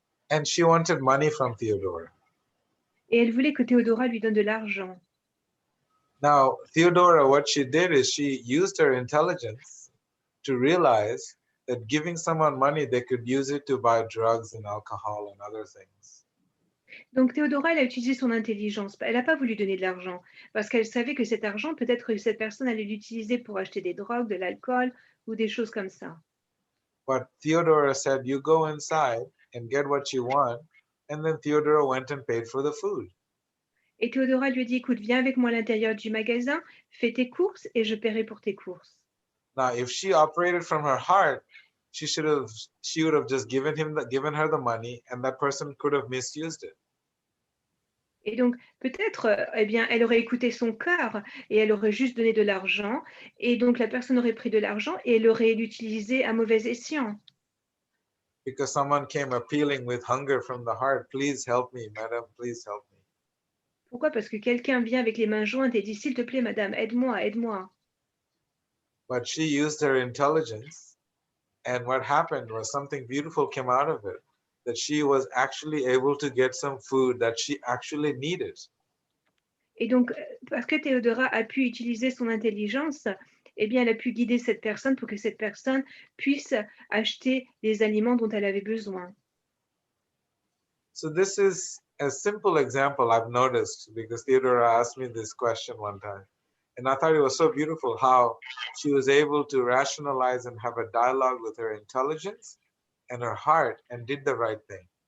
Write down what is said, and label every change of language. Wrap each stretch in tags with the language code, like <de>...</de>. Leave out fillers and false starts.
<en>And she wanted money from Theodora.</en> <fr>Et elle voulait que Théodora lui donne de l'argent.</fr> <en>Now, Theodora, what she did is she used her intelligence to realize that giving someone money, they could use it to buy drugs and alcohol and other things.</en> <fr>Donc Théodora, elle a utilisé son intelligence. Elle n'a pas voulu donner de l'argent parce qu'elle savait que cet argent, peut-être que cette personne allait l'utiliser pour acheter des drogues, de l'alcool ou des choses comme ça.</fr> <en>But Theodora said, you go inside and get what you want. And then Theodora went and paid for the food.</en> <fr>Et Théodora lui a dit, écoute, viens avec moi à l'intérieur du magasin, fais tes courses et je paierai pour tes courses.</fr> <en>Now, if she operated from her heart, she would have just given her the money, and that person could have misused it.</en> <fr>Et donc, peut-être, elle aurait écouté son cœur et elle aurait juste donné de l'argent. Et donc, la personne aurait pris de l'argent et elle aurait l'utilisé à mauvais escient.</fr> <en>Because someone came appealing with hunger from the heart, please help me, madam, please help me.</en> <fr>Pourquoi? Parce que quelqu'un vient avec les mains jointes et dit, s'il te plaît, madame, aide-moi, aide-moi.</fr> <en>But she used her intelligence, and what happened was something beautiful came out of it, that she was actually able to get some food that she actually needed.</en> <fr>Et donc, parce que Théodora a pu utiliser son intelligence, eh bien, elle a pu guider cette personne pour que cette personne puisse acheter les aliments dont elle avait besoin.</fr> <en>So this is a simple example I've noticed because Theodora asked me this question one time. And I thought it was so beautiful how she was able to rationalize and have a dialogue with her intelligence and her heart and did the right thing.</en>